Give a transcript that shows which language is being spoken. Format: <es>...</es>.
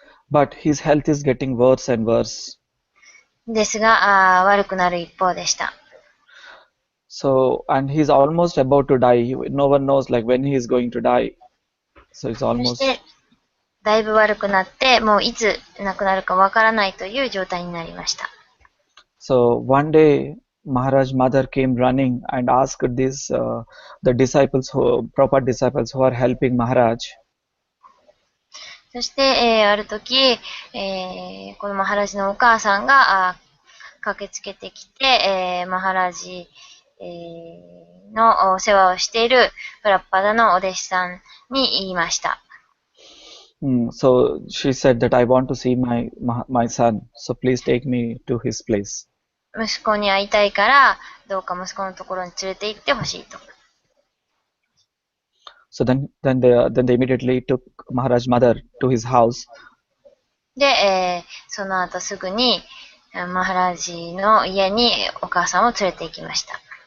<en>But his health is getting worse and worse.</en> <ja>ですが、悪くなる一方でした。</ja> <en>So, and he's almost about to die. No one knows like when he is going to die. So it's</en> <ja>そ</ja> <en>almost.</en> <ja>して、だいぶ悪くなって、もういつ亡くなるかわからないという状態になりました。</ja> <en>So one day, Maharaj mother came running and asked the disciples proper disciples who are helping Maharaj.</en> <ja>そして、ある時、このマハラジのお母さんが駆けつけてきて、マハラジ、のお世話をしているプラッパダのお弟子さんに言いました。</ja> <en>So she said that I want to see my son. So please take me to his place.</en> <ja>息子に会いたいから、どうか息子のところに連れて行ってほしいと。</ja> <en>So then they immediately took Maharaj mother to his house.</en> <ja>で、その後すぐにマハラジの家にお母さんを連れて行きました。</ja>